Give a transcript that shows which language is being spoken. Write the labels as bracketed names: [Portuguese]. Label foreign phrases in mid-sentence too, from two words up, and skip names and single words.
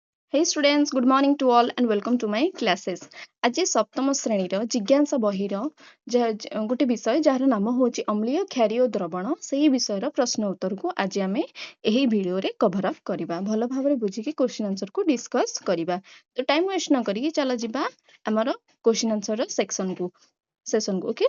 [English] Hey students, good morning to all and welcome to my classes. [Odia] ଆଜି ସପ୍ତମ ଶ୍ରେଣୀର ଜିଜ୍ଞାସା ବହିର ଗୋଟେ ବିଷୟ ଯାହାର ନାମ ହେଉଛି ଅମ୍ଳୀୟ କ୍ଷାରୀୟ ଦ୍ରବଣ ସେହି ବିଷୟର ପ୍ରଶ୍ନ ଉତ୍ତରକୁ ଆଜି ଆମେ ଏହି ଭିଡ଼ିଓରେ [English] cover up [Odia] କରିବା। ଭଲ ଭାବରେ ବୁଝିକି [English] question answer discuss [Odia] କରିବା। ତ [English] time waste [Odia] ନ କରିକି ଚାଲ ଯିବା ଆମର [English] question answer session okay.